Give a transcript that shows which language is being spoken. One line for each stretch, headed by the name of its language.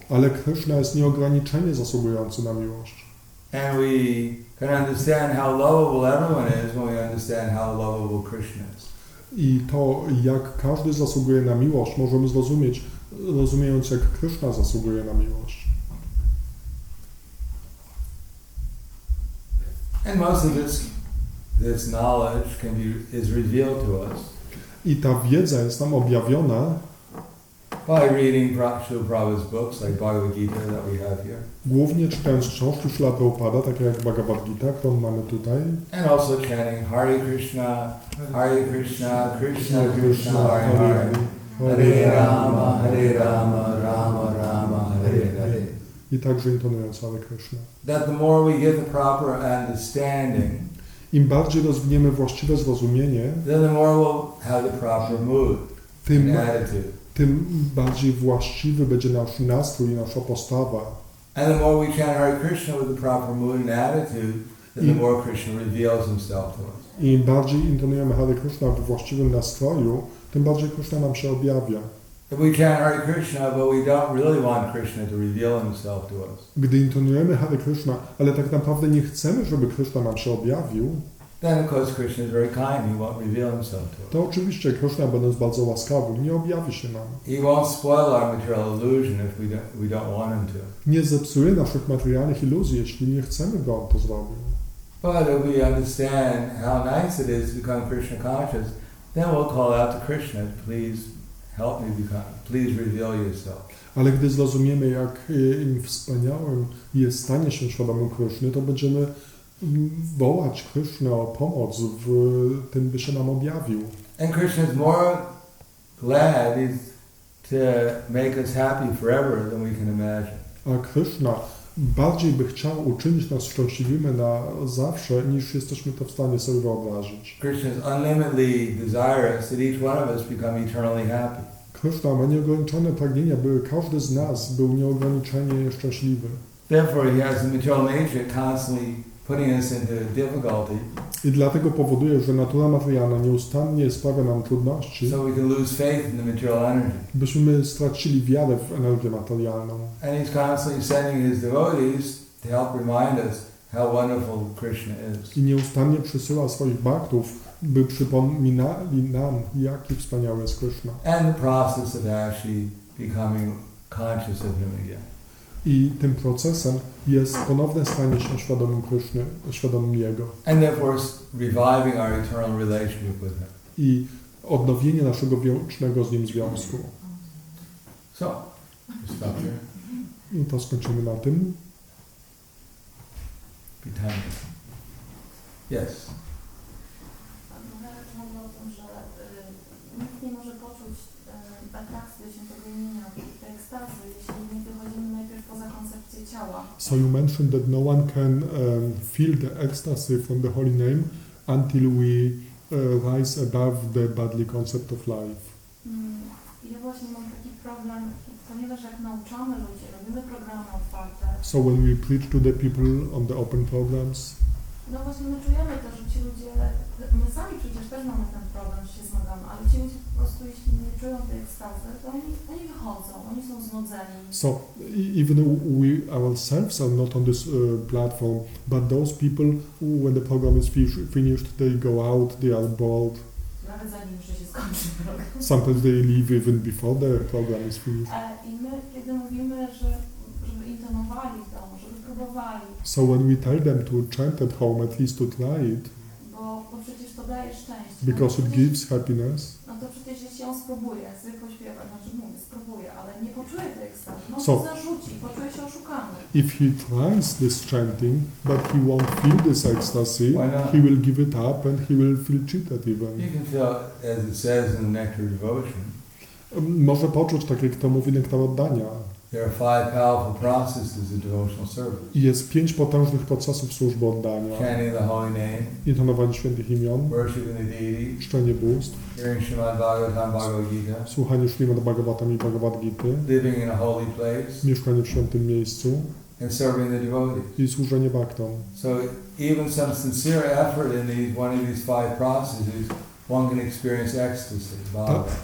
Polish: Ale Kryszna jest nieograniczenie zasługujący na miłość.
English: And we can understand how lovable everyone is when we understand how lovable Krishna is.
Polish: I to, jak każdy zasługuje na miłość, możemy zrozumieć, rozumiejąc, jak Kryszna zasługuje na miłość.
English: And most of this knowledge is revealed to us.
Polish: I ta wiedza jest nam objawiona
English: by reading Prabhupada's books like Bhagavad Gita that we have here.
Polish: Głównie czytając książki Śrila Prabhupada, takie jak Bhagavad Gita, którą mamy tutaj.
English: And also chanting Hare Krishna, Krishna Krishna, Hare Hare, Hare Rama, Rama Rama, Hare Hare.
Polish: I także intonując Hare Krishna.
English: That the more we get the proper understanding,
Polish: im bardziej rozwiniemy właściwe zrozumienie,
English: then the more we'll have the proper mood and attitude.
Polish: Tym bardziej właściwy będzie nasz nastrój i nasza postawa.
English: And the more we chant Hare Krishna with the proper mood and attitude, then the more Krishna reveals himself to us.
Polish: Im bardziej intonujemy Hare Krishna w właściwym nastroju, tym bardziej Krishna nam się objawia.
English: If we chant Hare Krishna, but we don't really want Krishna to reveal himself to us,
Polish: Gdy intonujemy Hare Krishna, ale tak naprawdę nie chcemy, żeby Krishna nam się objawił,
English: then of course Krishna is very kind. He won't reveal himself to us.
Polish: to oczywiście Krishna, będąc bardzo łaskawym, nie objawi się nam.
English: He won't spoil our material illusion if we don't want him to.
Polish: Nie zepsuje naszych materialnych iluzji, jeśli nie chcemy, by on to zrobił.
English: But if we understand how nice it is to become Krishna conscious, then we'll call out to Krishna, please help me become, please reveal yourself.
Polish: Ale gdy zrozumiemy, jak wspaniałym jest stanie się świadomym Kryszny, to będziemy wołać Krysznę o pomoc w tym, by się nam objawił.
English: And Krishna is more glad to make us happy forever than we can imagine.
Polish: A Kryszna bardziej by chciał uczynić nas szczęśliwymi na zawsze, niż jesteśmy to w stanie sobie wyobrazić.
English: Krishna is unlimitedly desirous that each one of us become eternally happy.
Polish: Kryszna ma nieograniczone pragnienia, by każdy z nas był nieograniczenie szczęśliwy.
English: Therefore, he has the material nature constantly putting us into difficulty.
Polish: I dlatego powoduje, że natura materialna nieustannie sprawia nam trudności,
English: So we can lose faith in the material energy.
Polish: byśmy stracili wiarę w energię materialną.
English: And he's constantly sending his devotees to help remind us how wonderful Krishna is.
Polish: I nieustannie przysyła swoich bhaktów, by przypominali nam, jaki wspaniały jest Krishna.
English: And the process of actually becoming conscious of him again.
Polish: I tym procesem jest ponowne stanie się świadomym Kryszny, świadomym Jego.
English: And therefore reviving our eternal relationship with him.
Polish: I odnowienie naszego wiecznego z Nim związku.
English: So, stop here.
Polish: I to skończymy na tym.
English: Be time. Yes.
Polish: Mówię o tym, że nikt nie może poczuć atrakcji do świętego imienia, tej ekstazy, jeśli nie wychodzimy najpierw poza koncepcję ciała.
English: So you mentioned that no one can feel the ecstasy from the holy name until we rise above the bodily concept of life.
Polish: Ja właśnie mam taki problem, ponieważ jak nauczamy ludzi, robimy programy otwarte.
English: So when we preach to the people on the open programs,
Polish: No właśnie my czujemy to, że ci ludzie, my sami przecież też mamy ten problem, że się zmagamy, ale ci ludzie po prostu, jeśli nie czują tej ekstazy, to oni wychodzą, oni są znudzeni.
English: so even though we ourselves are not on this platform, but those people, when the program is finished, they go out, they are bored.
Polish: nawet zanim jeszcze się skończy program.
English: Sometimes they leave even before the program is finished.
Polish: I my, kiedy mówimy, żeby intonowali w domu, żeby próbowali,
English: So when we tell them to chant at home, at least to try it,
Polish: bo przecież to daje szczęście.
English: because it gives happiness.
Polish: No to przecież jeśli on spróbuje sobie pośpiewać, znaczy mówię, spróbuje, ale nie poczuje tej ekstazy, może
English: So-
Polish: zarzuci, poczuje się oszukany.
English: If he tries this chanting, but he won't feel this ecstasy, Why not? he will give it up and he will feel cheated even. You can feel, as it says in the Nectar of Devotion,
Polish: Może poczuć, tak jak to mówi nektar oddania.
English: there are 5 powerful processes of devotional service.
Polish: I jest 5 potężnych procesów służby oddania.
English: Chanting the holy name,
Polish: Intonowanie świętych imion,
English: worshiping the deity,
Polish: czczenie bóstw,
English: hearing Śrīmad Bhagavatam Bhagavad Gita,
Polish: słuchanie Śrīmad Bhagavatam i Bhagavad Gity,
English: living in a holy place,
Polish: mieszkanie w świętym miejscu
English: and serving the devotees.
Polish: i służenie bhaktom.
English: So even some sincere effort in one of these 5 processes, one can experience ecstasy, bhava.